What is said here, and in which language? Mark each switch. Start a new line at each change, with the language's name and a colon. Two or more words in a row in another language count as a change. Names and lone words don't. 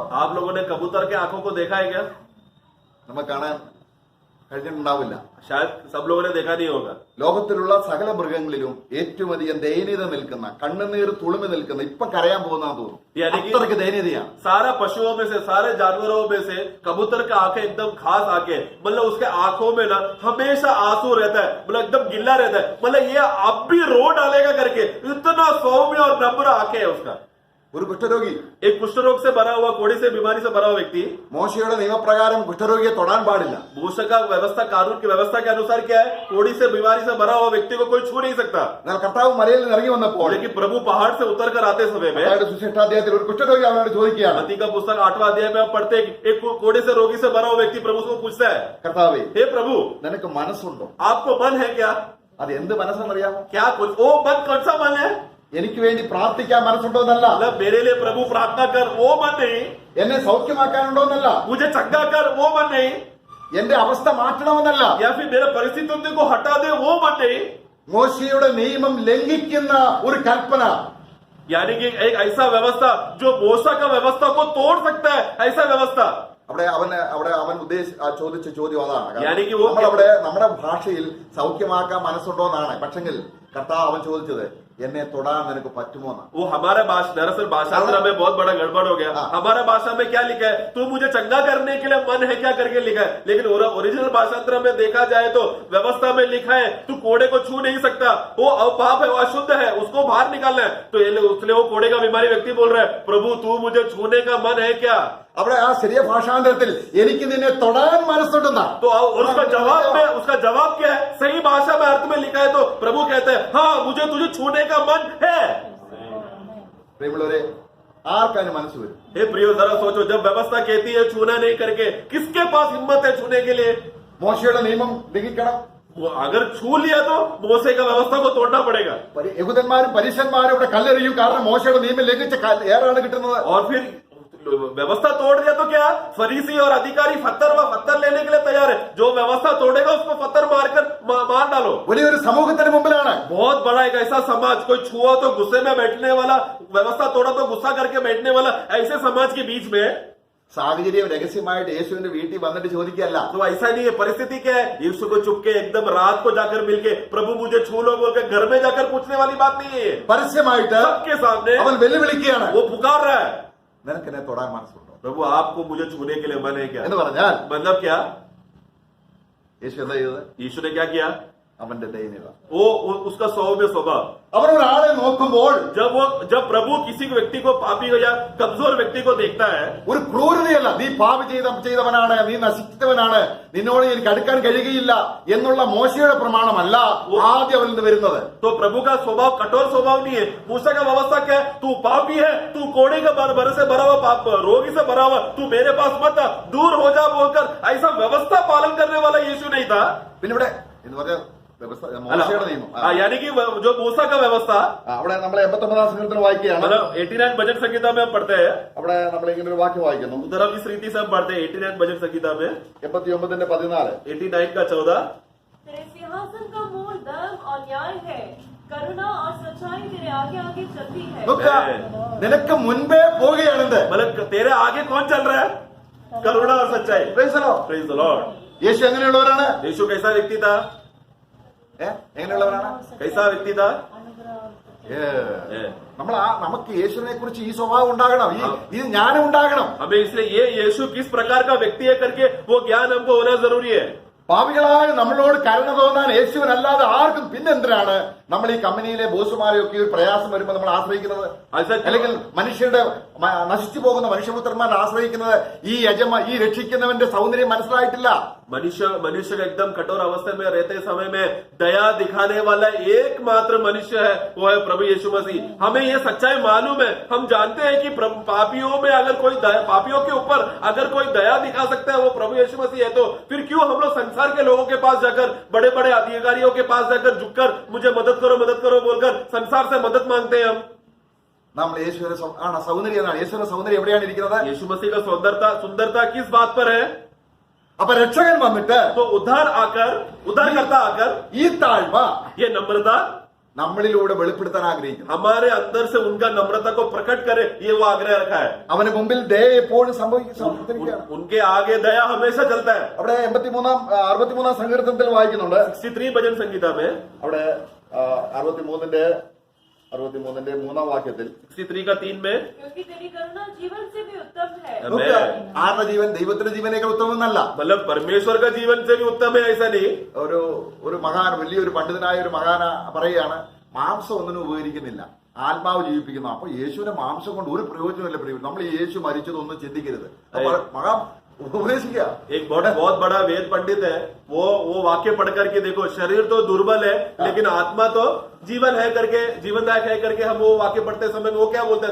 Hindi: आप लोगों ने कबूतर के आंखों को देखा है क्या?
Malayalam: നമുക്ക് കാണാൻ കഴിഞ്ഞിട്ടുണ്ടാവില്ല.
Hindi: शायद सब लोगों ने देखा नहीं होगा।
Malayalam: ലോകത്തിലുള്ള സകല മൃഗങ്ങളിലും ഏറ്റവും അധികം ദയനീയത നിൽക്കുന്ന, കണ്ണുനീർ തുളുമി നിൽക്കുന്ന, ഇപ്പൊ കരയാൻ പോകുന്നതെന്ന് തോന്നുന്നു. അത്രയ്ക്ക് ദയനീയതയാണ്.
Hindi: सारा पशुओं में से, सारे जानवरों में से कबूतर का आंखें एकदम खास आंखें, मतलब उसके आंखों में ना हमेशा आंसू रहता है, मतलब एकदम गिल्ला रहता है, मतलब ये अब भी रो डालेगा करके इतना सौम्य और नम्र आंखें है उसका।
Malayalam: ഒരു കുഷ്ഠരോഗി,
Hindi: एक कुष्ठ रोग से भरा हुआ, कोड़ी से बीमारी से भरा हुआ व्यक्ति
Malayalam: മോശയുടെ നിയമപ്രകാരം കുഷ്ഠരോഗിയെ തൊടാൻ പാടില്ല.
Hindi: मूसा का व्यवस्था, कानून की व्यवस्था के अनुसार क्या है? कोड़ी से बीमारी से भरा हुआ व्यक्ति को कोई छू नहीं सकता।
Malayalam: എന്നാൽ കർത്താവ് മലയിൽ നിന്ന് ഇറങ്ങി വന്നപ്പോൾ
Hindi: लेकिन प्रभु पहाड़ से उतर कर आते समय में
Malayalam: അതായത് സുശിഷ്ടാധ്യായത്തിൽ ഒരു കുഷ്ഠരോഗി അവനോട് ചോദിക്കുകയാണ്,
Hindi: मत्ती का पुस्तक 8वां अध्याय में आप पढ़ते हैं कि एक कोड़े से रोगी से भरा हुआ व्यक्ति प्रभु को पूछता है,
Malayalam: കർത്താവേ,
Hindi: हे प्रभु
Malayalam: നിനക്ക് മനസ്സുണ്ടോ?
Hindi: आपको मन है क्या?
Malayalam: അത് എന്ത് മനസ്സെന്നറിയാമോ?
Hindi: क्या कुछ वो मन कौन सा मन है?
Malayalam: എനിക്ക് വേണ്ടി പ്രാർത്ഥിക്കാൻ മനസ്സുണ്ടോ എന്നല്ല,
Hindi: मतलब मेरे लिए प्रभु प्रार्थना कर वो मन नहीं,
Malayalam: എന്നെ സൗഖ്യമാക്കാനുണ്ടോ എന്നല്ല,
Hindi: मुझे चंगा कर वो मन नहीं,
Malayalam: എന്റെ അവസ്ഥ മാറ്റണമെന്നല്ല,
Hindi: या फिर मेरे परिस्थितियों को हटा दे वो मन नहीं।
Malayalam: മോശയുടെ നിയമം ലംഘിക്കുന്ന ഒരു കൽപ്പന,
Hindi: यानी कि एक ऐसा व्यवस्था जो मूसा का व्यवस्था को तोड़ सकता है, ऐसा व्यवस्था।
Malayalam: അവിടെ അവൻ ചോദിച്ച ചോദ്യം അതാണ്.
Hindi: यानी कि वो
Malayalam: നമ്മളവിടെ നമ്മുടെ ഭാഷയിൽ സൗഖ്യമാക്കാൻ മനസ്സുണ്ടോ എന്നാണ്. പക്ഷെങ്കിൽ കർത്താവ് അവൻ ചോദിച്ചത് എന്നെ തൊടാൻ നിനക്ക് പറ്റുമോ എന്നാണ്.
Hindi: वो हमारा भाषा, दरअसल भाषांतर में बहुत बड़ा गड़बड़ हो गया। हमारा भाषा में क्या लिखा है? तू मुझे चंगा करने के लिए मन है क्या करके लिखा है, लेकिन ओरिजिनल भाषांतर में देखा जाए तो व्यवस्था में लिखा है तू कोड़े को छू नहीं सकता, वो पाप है, वो अशुद्ध है, उसको बाहर निकालना है। तो इसलिए वो कोड़े का बीमारी व्यक्ति बोल रहा है, प्रभु तू मुझे छूने का मन है क्या?
Malayalam: അവിടെ ആ ശരിയ ഭാഷാന്തരത്തിൽ എനിക്ക് നിന്നെ തൊടാൻ മനസ്സുണ്ടെന്നാ.
Hindi: तो उसका जवाब क्या है? सही भाषा में अर्थ में लिखा है तो प्रभु कहते हैं हाँ मुझे तुझे छूने का मन है।
Malayalam: പ്രിയമുള്ളവരെ, ആർക്കാണ് മനസ്സ് വരും?
Hindi: हे प्रियो, जरा सोचो, जब व्यवस्था कहती है छूना नहीं करके, किसके पास हिम्मत है छूने के लिए?
Malayalam: മോശയുടെ നിയമം ലംഘിക്കണം.
Hindi: अगर छू लिया तो मोसे का व्यवस्था को तोड़ना पड़ेगा।
Malayalam: യഹൂദന്മാരും പരീശന്മാരും ഇവിടെ കല്ലെറിയും. കാരണം മോശയുടെ നിയമം ലംഘിച്ച ഏറാണ് കിട്ടുന്നത്.
Hindi: और फिर व्यवस्था तोड़ दिया तो क्या? फरीसी और अधिकारी पत्थर लेने के लिए तैयार है। जो व्यवस्था तोड़ेगा उसको पत्थर मार डालो।
Malayalam: വലിയൊരു സമൂഹത്തിന് മുമ്പിലാണ്.
Hindi: बहुत बड़ा एक ऐसा समाज, कोई छुआ तो गुस्से में बैठने वाला, व्यवस्था तोड़ा तो गुस्सा करके बैठने वाला, ऐसे समाज के बीच में
Malayalam: സാഹചര്യം രഹസ്യമായിട്ട് യേശുവിന്റെ വീട്ടിൽ വന്നിട്ട് ചോദിക്കുകയല്ല.
Hindi: तो ऐसा नहीं है। परिस्थिति क्या है? यीशु को चुपके एकदम रात को जाकर मिलके प्रभु मुझे छू लो बोलकर घर में जाकर पूछने वाली बात नहीं है।
Malayalam: പരസ്യമായിട്ട്
Hindi: सबके सामने
Malayalam: അവൻ വെല്ലുവിളിക്കുകയാണ്,
Hindi: वो पुकार रहा है,
Malayalam: നിനക്ക് എന്നെ തൊടാൻ മനസ്സുണ്ടോ
Hindi: प्रभु आपको मुझे छूने के लिए मन है क्या?
Malayalam: എന്ന് പറഞ്ഞാൽ
Hindi: मतलब क्या?
Malayalam: യേശു എന്താ ചെയ്തത്?
Hindi: यीशु ने क्या किया?
Malayalam: അവന്റെ ദൈന്യത.
Hindi: वो उसका सौम्य स्वभाव.
Malayalam: അവൻ ഒരാളെ നോക്കുമ്പോൾ
Hindi: जब प्रभु किसी व्यक्ति को पापी या कमजोर व्यक्ति को देखता है,
Malayalam: ഒരു ക്രൂരതയല്ല, നീ പാപി ചെയ്തവനാണ്, നീ നശിച്ചവനാണ്, നിന്നോട് എനിക്ക് അടുക്കാൻ കഴിയുകയില്ല എന്നുള്ള മോശയുടെ പ്രമാണമല്ല ആദ്യം അവരിൽ നിന്ന് വരുന്നത്.
Hindi: तो प्रभु का स्वभाव कठोर स्वभाव नहीं है. मूसा का व्यवस्था क्या है? तू पापी है, तू कोड़े के भर से भरा हुआ पाप, रोगी से भरा हुआ, तू मेरे पास मत आ, दूर हो जा बोलकर ऐसा व्यवस्था पालन करने वाला यीशु नहीं था.
Malayalam: പിന്നെ ഇവിടെ എന്ന് പറഞ്ഞ വ്യവസ്ഥ മോശയുടെ നിയമം.
Hindi: यानी कि जो मूसा का व्यवस्था,
Malayalam: അവിടെ നമ്മൾ 89 സങ്കീർത്തനം വായിക്കുകയാണ്.
Hindi: मतलब 89 भजन संहिता में हम पढ़ते हैं.
Malayalam: അവിടെ നമ്മൾ ഇങ്ങനെ ഒരു വാക്യം വായിക്കുന്നു.
Hindi: उधर हम इस रीति से हम पढ़ते हैं 89 भजन संहिता में 89:14. 89 का 14. तेरे सिंहासन का मूल धर्म और न्याय है, करुणा और सच्चाई तेरे आगे आगे चलती है.
Malayalam: നോക്കുക, നിനക്ക് മുൻപേ പോവുകയാണെന്ത്?
Hindi: मतलब तेरे आगे कौन चल रहा है? करुणा और सच्चाई.
English: Praise the Lord. Praise the Lord.
Malayalam: യേശു എങ്ങനെയുള്ളവരാണ്?
Hindi: यीशु कैसा व्यक्ति था?
Malayalam: എങ്ങനെയുള്ളവരാണ്?
Hindi: कैसा व्यक्ति था?
Malayalam: നമുക്ക് യേശുവിനെ കുറിച്ച് ഈ സ്വഭാവം ഉണ്ടാകണം, ഇത് ജ്ഞാനം ഉണ്ടാകണം.
Hindi: हमें इसलिए ये यीशु किस प्रकार का व्यक्ति है करके वो ज्ञान हमको होना जरूरी है.
Malayalam: പാപികളായ നമ്മളോട് കരുണ തോന്നാൻ യേശുവിനല്ലാതെ ആർക്കും പിന്നെന്തിനാണ് നമ്മൾ ഈ കമ്പനിയിലെ ബോസുമാരെയൊക്കെ ഒരു പ്രയാസം വരുമ്പോൾ നമ്മൾ ആശ്രയിക്കുന്നത്? അല്ലെങ്കിൽ മനുഷ്യരുടെ നശിച്ചു പോകുന്ന മനുഷ്യപുത്രന്മാരെ ആശ്രയിക്കുന്നത് ഈ രക്ഷിക്കുന്നവന്റെ സൗന്ദര്യം മനസ്സിലായിട്ടില്ല.
Hindi: मनुष्य का एकदम कठोर अवस्था में रहते समय में दया दिखाने वाला एकमात्र मनुष्य है, वो है प्रभु यीशु मसीह. हमें ये सच्चाई मालूम है, हम जानते हैं कि पापियों में अगर कोई पापियों के ऊपर अगर कोई दया दिखा सकता है वो प्रभु यीशु मसीह है. तो फिर क्यों हम लोग संसार के लोगों के पास जाकर, बड़े बड़े अधिकारियों के पास जाकर झुककर मुझे मदद करो बोलकर संसार से मदद मांगते हैं? हम
Malayalam: നമ്മൾ യേശുവിന്റെ സൗന്ദര്യം എന്നാണ്. യേശുവിന്റെ സൗന്ദര്യം എവിടെയാണ് ഇരിക്കുന്നത്?
Hindi: यीशु मसीह का सुंदरता किस बात पर है?
Malayalam: അപ്പൊ രക്ഷകൻ വന്നിട്ട്
Hindi: तो उद्धारकर्ता आकर
Malayalam: ഈ താഴ്മ
Hindi: ये नम्रता
Malayalam: നമ്മളിലൂടെ വെളിപ്പെടുത്താൻ ആഗ്രഹിക്കുന്നു.
Hindi: हमारे अंदर से उनका नम्रता को प्रकट करे, ये वो आग्रह रखा है.
Malayalam: അവന് മുമ്പിൽ ദയ എപ്പോഴും സംഭവിക്കുകയാണ്.
Hindi: उनके आगे दया हमेशा चलता है.
Malayalam: അവിടെ 63 സങ്കീർത്തനത്തിൽ വായിക്കുന്നുണ്ട്.
Hindi: 63 भजन संहिता में
Malayalam: അവിടെ 63 മൂന്നാം വാക്യത്തിൽ
Hindi: 63 का 3 में क्योंकि तेरी करुणा जीवन से भी उत्तम है.
Malayalam: ആരുടെ ജീവൻ? ദൈവത്തിന്റെ ജീവനേക്കാൾ ഉത്തമമെന്നല്ല.
Hindi: मतलब परमेश्वर का जीवन से भी उत्तम है ऐसा नहीं.
Malayalam: ഒരു മഹാൻ, വലിയൊരു പണ്ഡിതനായ ഒരു മഹാന പറയുകയാണ്, മാംസം ഒന്നിനും ഉപകരിക്കുന്നില്ല, ആത്മാവ് ജീവിപ്പിക്കുന്നു. അപ്പൊ യേശുവിന്റെ മാംസം കൊണ്ട് ഒരു പ്രയോജനമില്ല. നമ്മൾ യേശു മരിച്ചതൊന്നും ചിന്തിക്കരുത്. മഹാ ഉപദേശിക്കുക.
Hindi: एक बहुत बड़ा वेद पंडित है, वो वाक्य पढ़ करके देखो, शरीर तो दुर्बल है लेकिन आत्मा तो जीवन है करके, जीवनदायक है करके हम वो वाक्य पढ़ते समय में वो क्या बोलता है?